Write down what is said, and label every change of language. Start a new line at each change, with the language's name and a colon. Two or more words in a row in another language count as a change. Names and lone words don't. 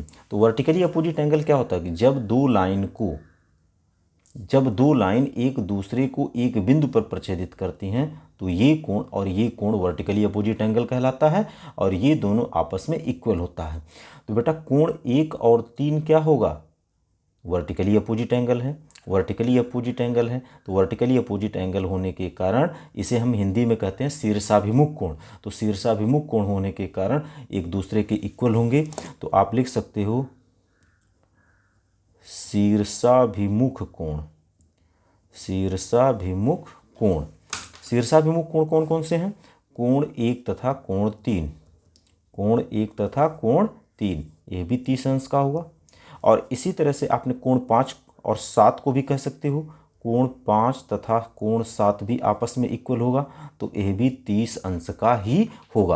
Hindi: तो
English: vertically opposite angle
Hindi: क्या होता है कि जब दो लाइन एक दूसरे को एक बिंदु पर प्रच्छेदित करती हैं तो ये कोण और ये कोण
English: vertically opposite angle
Hindi: कहलाता है और ये दोनों आपस में इक्वल होता है। तो बेटा कोण 1 और 3 क्या होगा,
English: vertically opposite angle
Hindi: है।
English: vertically opposite angle
Hindi: है तो
English: vertically opposite angle
Hindi: होने के कारण इसे हम हिंदी में कहते हैं शीर्षाभिमुख कोण। तो शीर्षाभिमुख कोण होने के कारण एक दूसरे के इक्वल होंगे। तो आप लिख सकते हो शीर्षाभिमुख कोण। शीर्षाभिमुख कोण, शीर्षाभिमुख कोण कौन कौन से हैं, कोण 1 तथा कोण 3। कोण 1 तथा कोण 3 ये भी 30 अंश का होगा। और इसी तरह से आपने कोण 5 और 7 को भी कह सकते हो, कोण 5 तथा कोण 7 भी आपस में इक्वल होगा। तो ये भी 30 अंश का ही होगा।